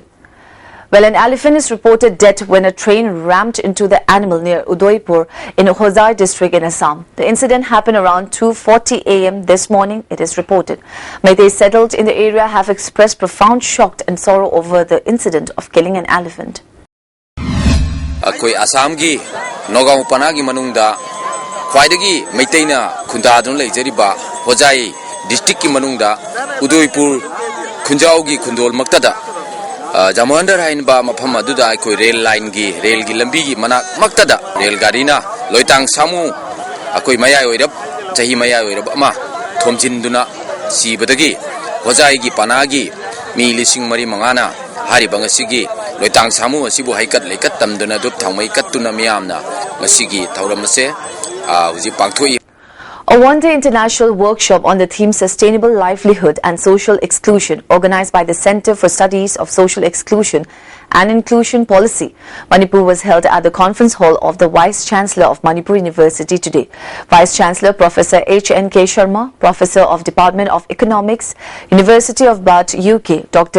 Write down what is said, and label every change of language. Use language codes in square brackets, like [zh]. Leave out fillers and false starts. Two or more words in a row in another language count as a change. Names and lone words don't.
[en] Well, an elephant is reported dead when a train rammed into the animal near Udaipur in Hosar district in Assam. The incident happened around 2:40 am this morning, it is reported. Meitei settled in the area have expressed profound shock and sorrow over the incident of killing an elephant. [mni] Akoi Assam gi Nogam Panagi Manungda Kwaidagi Meitena Kundadun Lejeriba Hojai district ki manungda Udaipur Khunjau Khundol Maktada Jamohandar hain ba mafam aduda aikoi [en] rail line [mni] gi lambi gi manak maktada rail garina loitang samu akoi maya oirab chahi maya oirab ama thomjinduna sibadagi hojai gi panagi mi lising mari mangana hari bangasigi loitang samu asibu haikat leikat tamduna dup thaumai kattuna miyamna masigi thauramase uji pangthoi. [en] A one-day international workshop on the theme Sustainable Livelihood and Social Exclusion, organized by the Center for Studies of Social Exclusion and Inclusion Policy, Manipur, was held at the conference hall of the Vice-Chancellor of Manipur University today. Vice-Chancellor Professor H.N.K. Sharma, Professor of Department of Economics, University of Bath, UK, Dr.